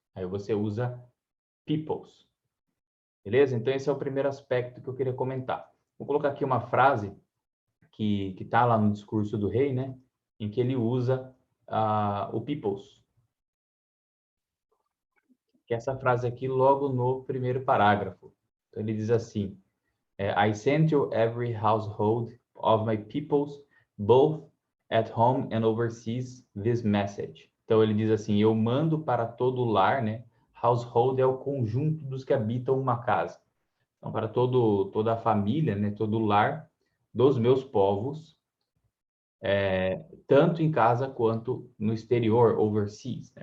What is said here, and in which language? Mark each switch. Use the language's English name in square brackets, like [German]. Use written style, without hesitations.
[Portuguese] Aí você usa peoples. Beleza? Então, esse é o primeiro aspecto que eu queria comentar. Vou colocar aqui uma frase que está lá no discurso do rei, né? Em que ele usa o peoples. Que é essa frase aqui logo no primeiro parágrafo. Então, ele diz assim, [English] I send to every household of my peoples, both at home and overseas, this message. [Portuguese] Então, ele diz assim, eu mando para todo lar, né? Household é o conjunto dos que habitam uma casa. Então, para toda a família, né? Todo lar dos meus povos, tanto em casa quanto no exterior, overseas, né?